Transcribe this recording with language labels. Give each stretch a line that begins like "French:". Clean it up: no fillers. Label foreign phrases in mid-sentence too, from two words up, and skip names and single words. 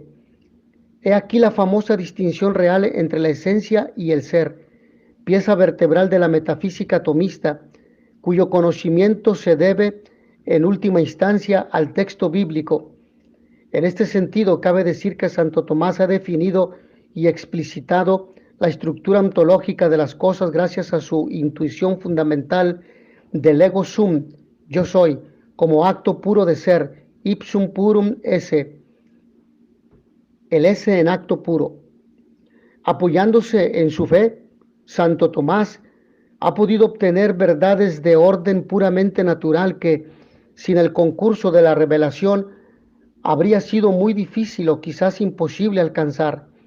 Spanish: He aquí la famosa distinción real entre la esencia y el ser, pieza vertebral de la metafísica tomista, cuyo conocimiento se debe en última instancia al texto bíblico. En este sentido, cabe decir que Santo Tomás ha definido y explicitado la estructura ontológica de las cosas gracias a su intuición fundamental del
Latin: ego sum,
Spanish: yo soy, como acto puro de ser,
Latin: ipsum purum esse,
Spanish: el ese en acto puro. Apoyándose en su fe, Santo Tomás ha podido obtener verdades de orden puramente natural que, sin el concurso de la revelación, habría sido muy difícil o quizás imposible alcanzar.